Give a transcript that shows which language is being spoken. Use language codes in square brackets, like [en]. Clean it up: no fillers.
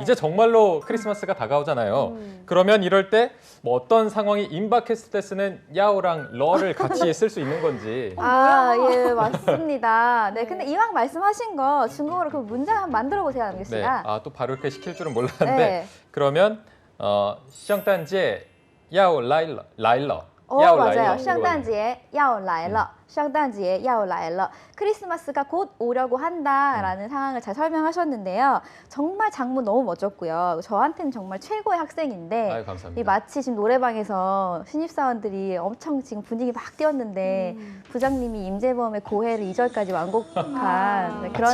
[ko] 이제 정말로 크리스마스가 다가오잖아요. 그러면 이럴 때 뭐 어떤 상황이 임박했을 때 쓰는 야오랑 러를 같이 쓸 수 있는 건지. 아, 예, 맞습니다. 네, 근데 이왕 말씀하신 거 중국어로 그 문장 한번 만들어 보세요, 남규 네. 씨가. 아, 또 바로 이렇게 시킬 줄은 몰랐는데. 네. [zh] 그러면 圣诞节要来了来了 [ko] 맞아요. [zh] 圣诞节要来了.圣诞节要来了. [ko] 크리스마스가 곧 오려고 한다라는 상황을 잘 설명하셨는데요. 정말 장문 너무 멋졌고요. 저한테는 정말 최고의 학생인데 아유, 감사합니다. 이 마치 지금 노래방에서 신입사원들이 엄청 지금 분위기 막 띄웠는데 부장님이 임재범의 고해를 2절까지 완곡한 네, 그런